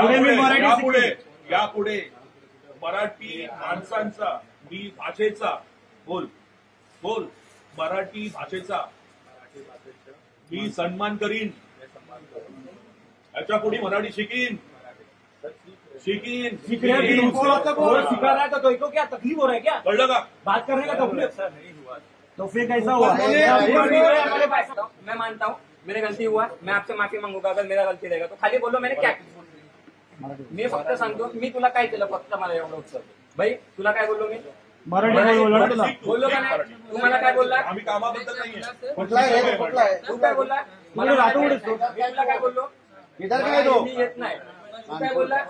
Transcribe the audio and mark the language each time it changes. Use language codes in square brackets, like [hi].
[mr] यापुढे मराठी माणसांचा मी भाषेचा बोल. बोल. मराठी भाषेचा मी सन्मान करीन. याच्या पुढे मराठी शिकीन. [hi] सीख रहे सिखा रहा है तो इनको क्या तकलीफ हो रहा है क्या? [mr] कळलं का? [hi] बात करने का तकलीफ तो फिर कैसा हुआ? मैं मानता हूँ मेरे गलती हुआ, मैं आपसे माफी मांगूंगा अगर मेरा गलती रहेगा तो. खाली बोलो मैंने क्या [mr] मी फक्त सांगतो मी तुला काय केलं, फक्त मला एवढं उत्तर भाई. तुला काय बोललो मी? मराठी बोललो का नाही? तू मला काय बोलला? आम्ही कामाबद्दल नाहीये. तू काय बोलला? मला तुला काय बोललो? मी येत नाही. तू काय बोलला?